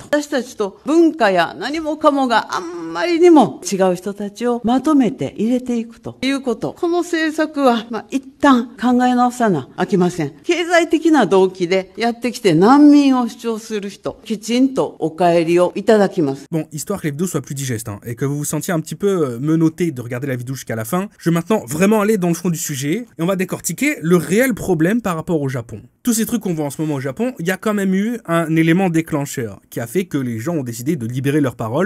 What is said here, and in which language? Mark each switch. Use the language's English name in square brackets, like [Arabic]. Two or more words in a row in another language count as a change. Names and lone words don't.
[Japanese] 私たちと文化や何もかもがあんまりにも違う人たちをまとめて入れていくということ。この政策は、一旦考え直さなあきません。経済的な動機でやってきて難民を主張する人、きちんとお帰りをいただきます。 [French] Bon, histoire que les vidéos soient plus digestes, hein, et que vous vous sentiez un petit peu menotté de regarder la vidéo jusqu'à la fin, je vais maintenant vraiment aller dans le fond du sujet, et on va décortiquer le réel problème par rapport au Japon. Tous ces trucs qu'on voit en ce moment au Japon, il y a quand même eu un élément déclencheur qui a fait que les gens ont décidé de libérer leurs paroles.